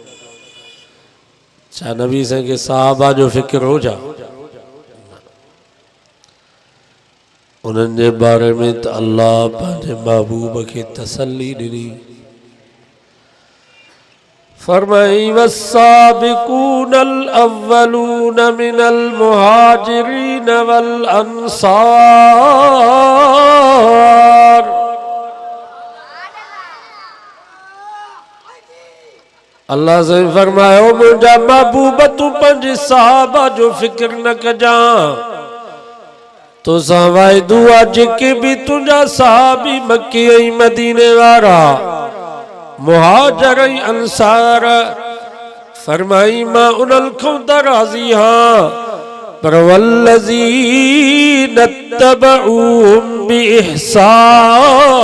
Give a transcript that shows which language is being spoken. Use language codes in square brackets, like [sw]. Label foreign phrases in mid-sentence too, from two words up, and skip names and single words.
[sd] छा नबी साईं खे साहबा जो फ़िक्र हो छा? उन्हनि जे बारे में त अल्लाह पंहिंजे महबूब खे तसल्ली ॾिनी। [ar] फरमाई والسابقون الأولون من المهاجرين والأنصار. [sd] अल्लाह से फरमायो मुंहिंजा महबूब तूं पंहिंजे साहबा जो फ़िक्र न कजां। तोसां वाइदो आहे जेके बि तुंहिंजा साहबी मक्के ऐं मदीने वारा, मुहाजिर ऐं अंसार, फरमाई मां उन्हनि खां त राज़ी हां, पर [ar] والذين اتبعوهم بإحسان,